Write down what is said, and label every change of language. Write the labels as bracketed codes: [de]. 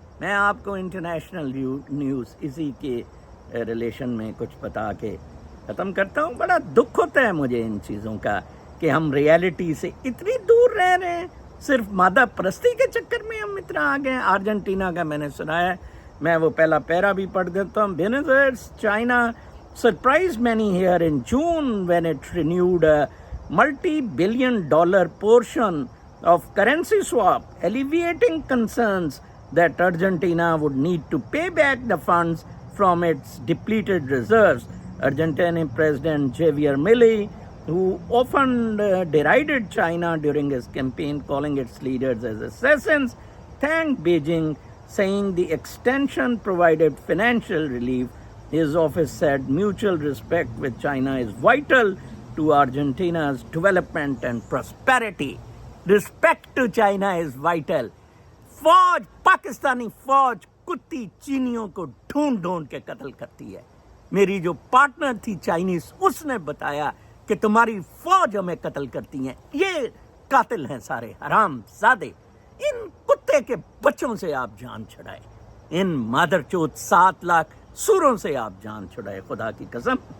[ur] میں آپ کو انٹرنیشنل نیوز اسی کے ریلیشن میں کچھ بتا کے ختم کرتا ہوں. بڑا دکھ ہوتا ہے مجھے ان چیزوں کا کہ ہم ریالٹی سے اتنی دور رہ رہے ہیں, صرف مادہ پرستی کے چکر میں ہم اتنا آ گئے. ارجنٹینا کا میں نے سنا ہے, میں وہ پہلا پیرا بھی پڑھ دیتا ہوں. [en] Buenos Aires China surprised many here in June when it renewed a multi-billion-dollar portion of currency swap, alleviating concerns that Argentina would need to pay back the funds from its depleted reserves. Argentine President Javier Milei, who often derided China during his campaign, calling its leaders as assassins, thanked Beijing, saying the extension provided financial relief. His office said mutual respect with China is vital to Argentina's development and prosperity. Respect to China is vital. [ur] فوج, پاکستانی فوج کتی چینیوں کو ڈھونڈ ڈھونڈ کے قتل کرتی ہے. میری جو پارٹنر تھی چائنیز, اس نے بتایا کہ تمہاری فوج ہمیں قتل کرتی ہیں. یہ قاتل ہیں سارے حرام زادے. ان کتے کے بچوں سے آپ جان چھڑائے, ان مادر چوت 7 لاکھ سوروں سے آپ جان چھڑائے, خدا کی قسم.